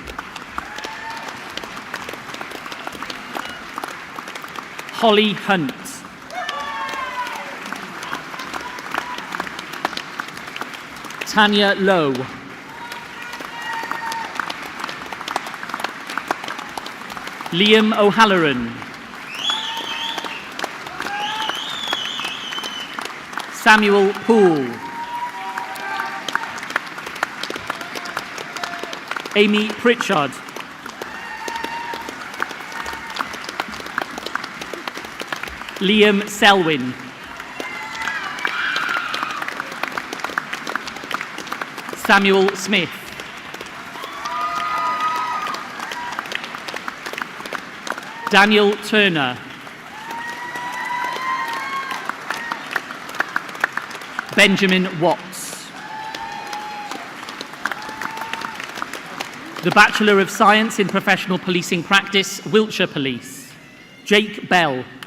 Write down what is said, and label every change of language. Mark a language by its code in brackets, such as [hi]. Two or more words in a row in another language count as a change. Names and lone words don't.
[en] Holly Hunt. Tanya Lowe. Liam O'Halloran. Samuel Poole. Amy Pritchard. Liam Selwyn. Samuel Smith. Daniel Turner. Benjamin Watts. The Bachelor of Science in Professional Policing Practice, Wiltshire Police, Jake Bell.